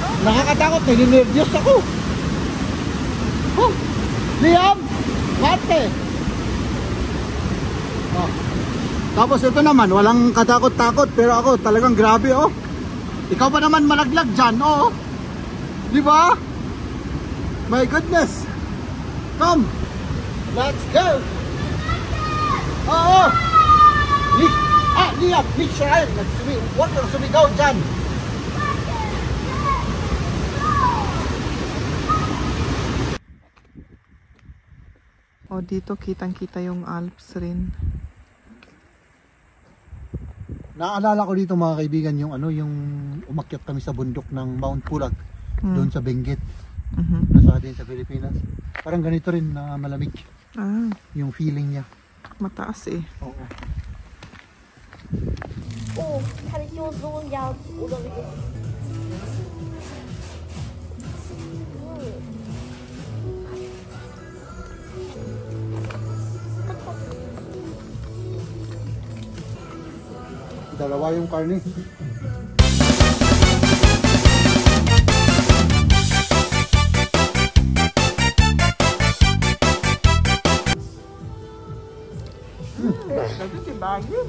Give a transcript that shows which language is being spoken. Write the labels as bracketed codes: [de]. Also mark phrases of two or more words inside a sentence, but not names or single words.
[tl] Nakakatakot, nininervyos ako. Oh, Liam, bate. Oh. Tapos ito naman, walang katakot-takot, pero ako talagang grabe oh. Ikaw pa naman malaglag dyan, oh. Di ba? [en] My goodness. Come. Let's go. [tl] Oo. Liam, Michelle. Huwag kang sumigaw dyan. O dito kitang-kita yung Alps rin. Naalala ko dito mga kaibigan yung ano, yung umakyat kami sa bundok ng Mount Pulag, doon sa Benguet. Nasa atin sa Pilipinas. Parang ganito rin na malamig. Yung feeling niya. Mataas eh. Oo. [zh] 哦，它的柚子味要我的那个。 [tl] Dalawa yung karne. Sabi si Bagin.